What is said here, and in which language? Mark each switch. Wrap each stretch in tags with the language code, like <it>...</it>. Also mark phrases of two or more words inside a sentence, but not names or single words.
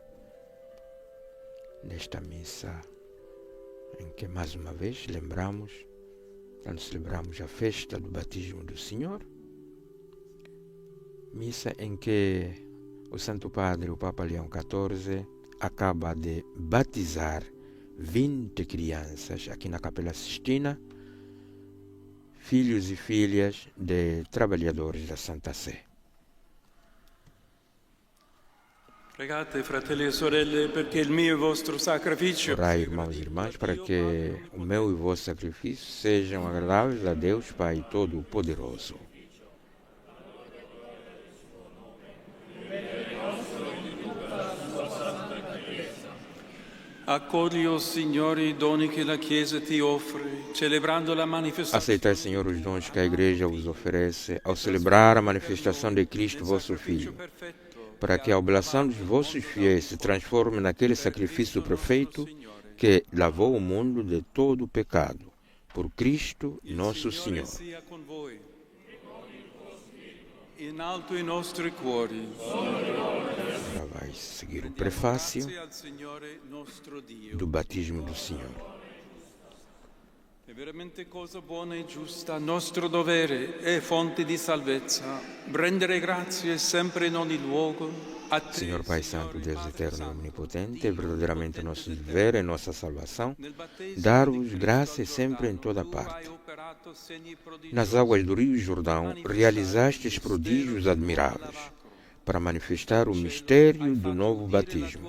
<pt>Nesta missa em que mais uma vez lembramos, quando celebramos a festa do batismo do Senhor, missa em que o Santo Padre, o Papa Leão XIV, acaba de batizar 20 crianças aqui na Capela Sistina, filhos e filhas de trabalhadores da Santa Sé.</pt> <it>Pregate, fratelli e sorelle, perché il mio e vostro sacrificio.</it> <pt>Orai, irmãos e irmãs, para que o meu e o vosso sacrifício sejam agradáveis a Deus Pai Todo-Poderoso.</pt> <it>Accogli, o Signore, i doni che la Chiesa ti offre, celebrando la manifestazione.</it> <pt>Aceitai, Senhor, os dons que a Igreja vos oferece ao celebrar a manifestação de Cristo, vosso Filho, para que a oblação dos vossos fiéis se transforme naquele sacrifício perfeito que lavou o mundo de todo o pecado. Por Cristo, nosso Senhor.</pt> <it>In alto i nostri cuori.</it> <pt>Agora vai seguir o prefácio do batismo do Senhor.</pt> <it>È veramente cosa buona e giusta, nostro dovere e fonte di salvezza, rendere grazie sempre in ogni luogo a te,</it> <pt>Senhor Pai Santo, Deus eterno e omnipotente, é verdadeiramente nosso dever e nossa salvação, dar-vos graças sempre em toda parte. Nas águas do Rio Jordão, realizastes prodígios admiráveis, para manifestar o mistério do novo batismo.</pt>